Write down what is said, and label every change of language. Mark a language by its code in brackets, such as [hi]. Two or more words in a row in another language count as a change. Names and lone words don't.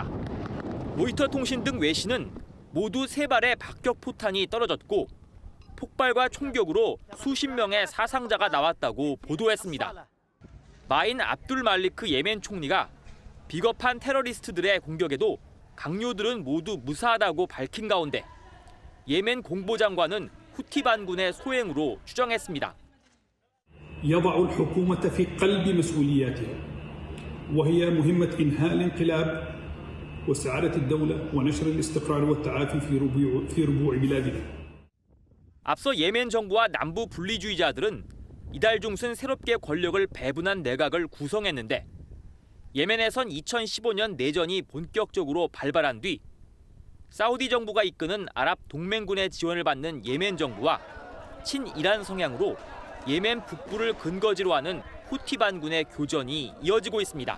[ko] 로이터 통신 등 외신은 모두 3발의 박격포탄이 떨어졌고 폭발과 총격으로 수십 명의 사상자가 나왔다고 보도했습니다. 마인 압둘 말리크 예멘 총리가 비겁한 테러리스트들의 공격에도 강요들은 모두 무사하다고 밝힌 가운데 예멘 공보장관은 후티 반군의 소행으로 추정했습니다. [ar] يضع الحكومة في قلب مسؤولياتها وهي مهمة إنهاء الانقلاب واستعادة الدولة ونشر الاستقرار والتعافي في ربوع بلادنا. [ko] 앞서 예멘 정부와 남부 분리주의자들은 이달 중순 새롭게 권력을 배분한 내각을 구성했는데 예멘에선 2015년 내전이 본격적으로 발발한 뒤 사우디 정부가 이끄는 아랍 동맹군의 지원을 받는 예멘 정부와 친이란 성향으로 예멘 북부를 근거지로 하는 후티 반군의 교전이 이어지고 있습니다.